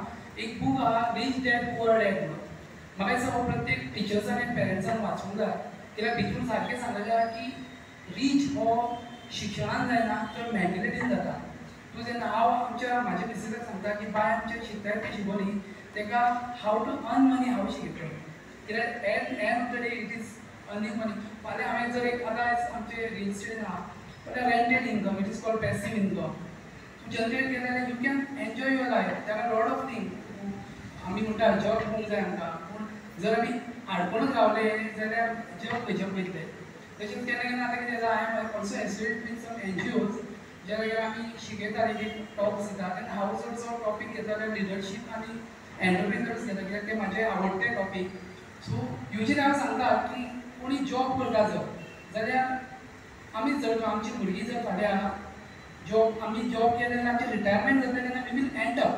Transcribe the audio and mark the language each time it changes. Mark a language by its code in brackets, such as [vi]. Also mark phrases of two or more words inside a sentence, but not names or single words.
[kok] एक बूक आहा रिच डॅड पुअर डॅड म्हणून. म्हाका दिसता हो प्रत्येक टिचर्सान आनी पेरंट्सान वाचूंक जाय. कित्याक भितून सारकें सांगलेलें आहा की रीच हो शिक्षणान जायना तर मेंटलिटीन जाता. तूं जेन्ना हांव म्हाज्या मिसेसाक सांगता की बाय आमच्या शिकता ती शिकोवली ताका [en] how to earn money [kok] हांव शिकयतलो. [en] कित्याक end of the day it is earning money. [kok] फाल्यां हांवें जर एक आतां आमचे [en] real estate [kok] आहा जाल्यार [en] rented income it is called passive income. [kok] तूं जनरेट केलें जाल्यार [en] you can enjoy your life. there are lot of thing. [kok] आमी म्हणटा जॉब करूंक जाय आमकां पूण जर आमी आडकोनूच रावले जाल्यार जॉब खंयचे पयतले. तशेंच केन्ना केन्ना आतां कितें जाता [en] I am also associated with some NGOs [kok] ज्या जाग्यार आमी शिकयता एक टॉक्स दिता आनी हांव चडसो टॉपीक घेता जाल्यार लिडरशीप आनी एंटरप्रिनर्स घेता कित्याक ते म्हाजे आवडटे टॉपीक. [en] so usually [kok] हांव सांगता की कोणी जॉब करता जाल्यार आमी जर आमची भुरगीं जर फाल्यां आमी जॉब केलें जाल्यार आमचें रिटायरमेंट जाता तेन्ना [en] we will end up.